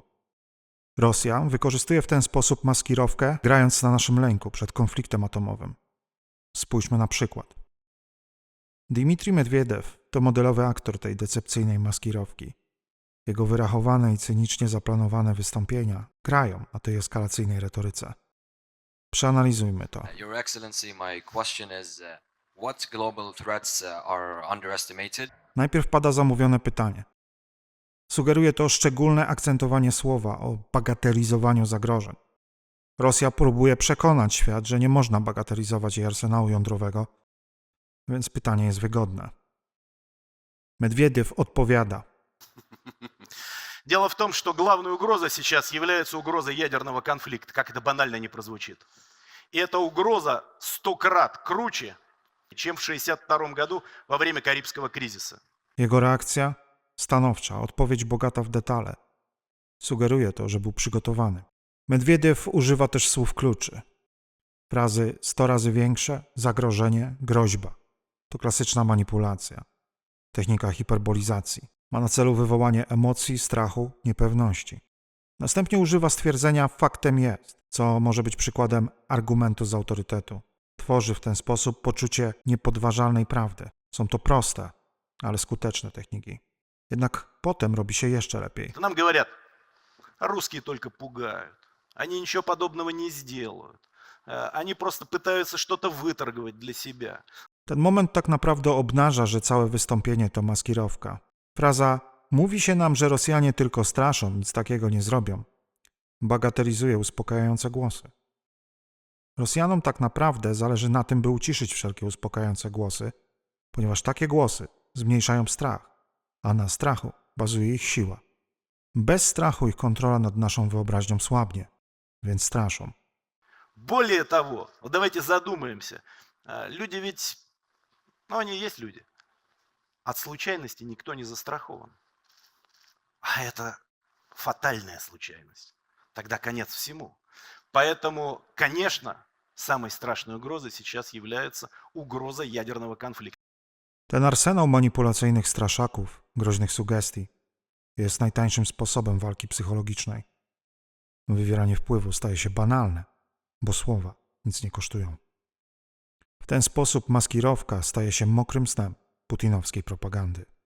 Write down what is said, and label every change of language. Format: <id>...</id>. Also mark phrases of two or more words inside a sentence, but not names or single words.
<pl>Rosja wykorzystuje w ten sposób maskirowkę, grając na naszym lęku przed konfliktem atomowym. Spójrzmy na przykład. Dmitrij Medwiediew to modelowy aktor tej decepcyjnej maskirowki. Jego wyrachowane i cynicznie zaplanowane wystąpienia grają na tej eskalacyjnej retoryce. Przeanalizujmy to.</pl> <en>Your Excellency, my question is, what global threats are underestimated?</en> <pl>Najpierw pada zamówione pytanie. Sugeruje to szczególne akcentowanie słowa o bagatelizowaniu zagrożeń. Rosja próbuje przekonać świat, że nie można bagatelizować jej arsenału jądrowego, więc pytanie jest wygodne. Медведев odpowiada.</pl> <ru>Дело в том, что главной угрозой сейчас является угроза ядерного конфликта, как это банально не прозвучит. И эта угроза 100 крат круче, чем в 1962 году во время Карибского кризиса.</ru> <pl>Jego reakcja? Stanowcza, odpowiedź bogata w detale. Sugeruje to, że był przygotowany. Medwiediew używa też słów kluczy. Frazy 100 razy większe, zagrożenie, groźba. To klasyczna manipulacja. Technika hiperbolizacji. Ma na celu wywołanie emocji, strachu, niepewności. Następnie używa stwierdzenia faktem jest, co może być przykładem argumentu z autorytetu. Tworzy w ten sposób poczucie niepodważalnej prawdy. Są to proste, ale skuteczne techniki. Jednak potem robi się jeszcze lepiej.</pl> <ru>Нам говорят, русские только пугают. Они ничего подобного не сделают. Они просто пытаются что-то выторговать для себя.</ru> <pl>Ten moment tak naprawdę obnaża, że całe wystąpienie to maskirowka. Fraza mówi się nam, że Rosjanie tylko straszą, nic takiego nie zrobią. Bagatelizuje uspokajające głosy. Rosjanom tak naprawdę zależy na tym, by uciszyć wszelkie uspokajające głosy, ponieważ takie głosy zmniejszają strach, a na strachu bazuje ich siła. Bez strachu ich kontrola nad naszą wyobraźnią słabnie, więc straszą.</pl> <ru>Более того, вот давайте задумаемся. Люди ведь, они есть люди. От случайности никто не застрахован. А это фатальная случайность. Тогда конец всему. Поэтому, конечно, самой страшной угрозой сейчас является угроза ядерного конфликта.</ru> <pl>Ten arsenał manipulacyjnych straszaków, groźnych sugestii jest najtańszym sposobem walki psychologicznej. Wywieranie wpływu staje się banalne, bo słowa nic nie kosztują. W ten sposób maskirowka staje się mokrym snem putinowskiej propagandy.</pl>